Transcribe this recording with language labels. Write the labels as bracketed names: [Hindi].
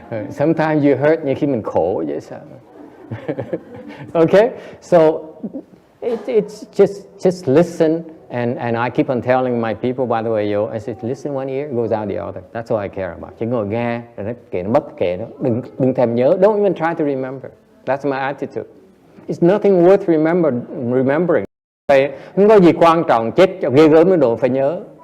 [English] Sometimes you hurt [Vietnamese] như khi mình khổ vậy sao? [English] Okay, so it's just listen, and I keep on telling my people, by the way, I said, listen one ear, goes out the other. That's all I care about. [Vietnamese] Chỉ ngồi nghe, rồi nó kệ nó mất kệ đó. Đừng thèm nhớ. [English] Don't even try to remember. That's my attitude. It's nothing worth remembering. [Vietnamese] Không có gì quan trọng, chết cho ghê gớm mới độ phải nhớ.